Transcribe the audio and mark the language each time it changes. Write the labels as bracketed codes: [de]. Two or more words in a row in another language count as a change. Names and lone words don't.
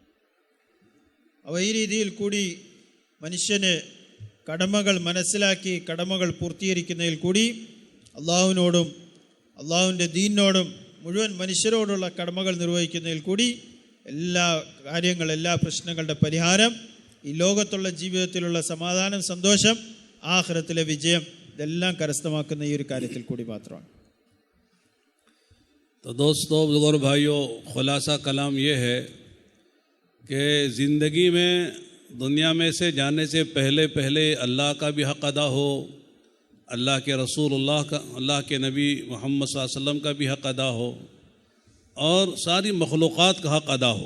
[ml] അപ്പോൾ ഈ രീതിയിൽ കൂടി മനുഷ്യന് കടമകൾ മനസ്സിലാക്കി കടമകൾ പൂർത്തീകരിക്കുന്നതിൽ കൂടി അള്ളാഹുവിനോടും അള്ളാഹുവിൻ്റെ ദീനിനോടും മുഴുവൻ മനുഷ്യരോടുള്ള കടമകൾ നിർവഹിക്കുന്നതിൽ കൂടി എല്ലാ പ്രശ്നങ്ങളുടെ പരിഹാരം, ഈ ലോകത്തുള്ള ജീവിതത്തിലുള്ള സമാധാനം, സന്തോഷം, ആഖിറത്തിലെ വിജയം, ഇതെല്ലാം കരസ്ഥമാക്കുന്ന ഈ ഒരു കാര്യത്തിൽ കൂടി മാത്രമാണ്. [hi] तो दोस्तों, बुजुर्ग और भाइयों, खुलासा कलाम ये है कि ज़िंदगी में दुनिया में से जाने से पहले अल्लाह का भी हक़ अदा हो, अल्लाह के रसूलुल्लाह का, अल्लाह के नबी मोहम्मद [ar] صلى الله عليه وسلم [hi] का भी हक़ अदा हो और सारी मखलूक़ात का हक़ अदा हो.